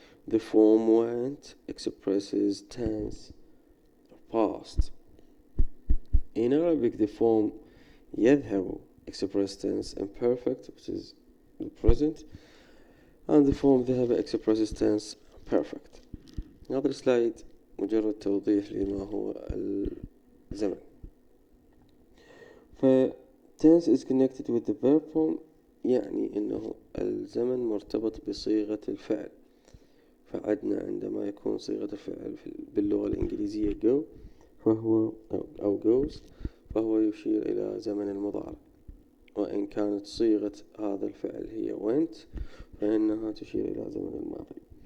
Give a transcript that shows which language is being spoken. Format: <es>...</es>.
<en>The form went expresses tense past. In Arabic, the form يذهب expresses tense imperfect, which is the present, and the form ذهب expresses tense perfect. Another slide</en> <ar>مجرد توضيح لما هو الزمن.</ar> <en>tense is connected with the verb form،</en> <ar>يعني إنه الزمن مرتبط بصيغة الفعل. فعندنا عندما يكون صيغة الفعل باللغة الإنجليزية go فهو أو goes فهو يشير إلى زمن المضارع، وإن كانت صيغة هذا الفعل هي went فإنها تشير إلى زمن الماضي.</ar>